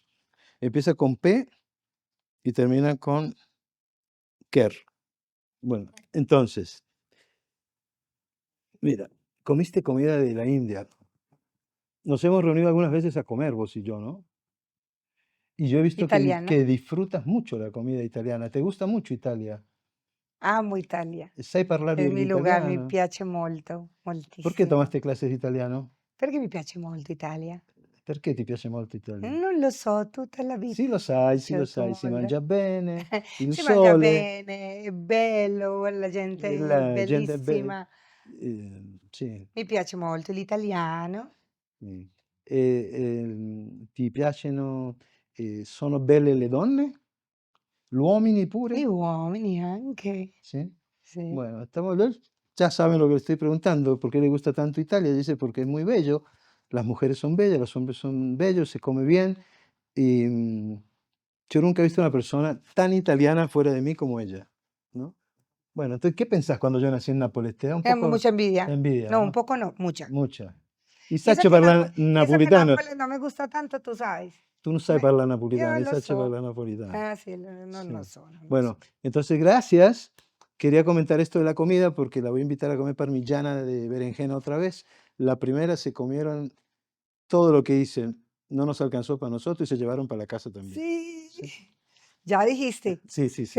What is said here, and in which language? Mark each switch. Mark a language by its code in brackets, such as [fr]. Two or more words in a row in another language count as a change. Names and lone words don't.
[es] Empieza con P y termina con Ker. Bueno, entonces, mira, comiste comida de la India. Nos hemos reunido algunas veces a comer, vos y yo, ¿no? Y yo he visto Italiana. que disfrutas mucho la comida italiana. ¿Te gusta mucho Italia? Amo Italia. [it] Sai parlare [es] Es mi lugar, mi [it] l'italiano? piace molto, Perché moltissimo. [es] tomaste clases di italiano? [it] Perché mi piace molto Italia? Perché ti piace molto Italia? Non lo so, tutta la vita. Sì lo Cerco sai, si molte. mangia bene, il Si mangia sole, bene, è bello, la gente è la gente bellissima. sì. Mi piace molto l'italiano, Mh. Ti piacciono sono belle le donne? Gli uomini gli pure? uomini anche. [es] Sí. [it] Sì. [es] Bueno, estamos ya saben lo que le estoy preguntando, ¿por qué le gusta tanto Italia? Dice, porque es muy bello, las mujeres son bellas, los hombres son bellos, se come bien, y yo nunca he visto una persona tan italiana fuera de mí como ella, ¿no? Bueno, entonces, ¿qué pensás cuando yo nací en Nápoles? Te da un poco Mucha envidia. envidia, No, un ¿no? poco no, mucha. Mucha. Y Y eso Sacha que [it] parla [es] Y eso que [it] napolitano, [es] Nápoles no me gusta tanto, tú sabes. tú no sabes Me [it] parlare Io napolitano, y lo Sacha so. parla napolitano. Sì, non [es] Sí. [it] lo so, non lo so. [es] Bueno, entonces gracias. Quería comentar esto de la comida porque la voy a invitar a comer parmigiana de berenjena otra vez. La primera se comieron todo lo que hice, no nos alcanzó para nosotros y se llevaron para la casa también. Sí, Sí, ya dijiste, sí.